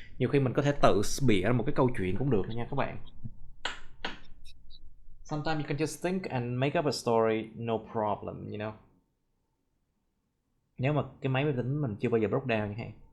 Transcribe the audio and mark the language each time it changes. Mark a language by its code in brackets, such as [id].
[vi] Nhiều khi mình có thể tự bịa ra một cái câu chuyện cũng được nha các bạn. [en] Sometimes you can just think and make up a story, no problem, you know. [vi] Nếu mà cái máy vi tính mình chưa bao giờ [en] broke down [vi] như thế.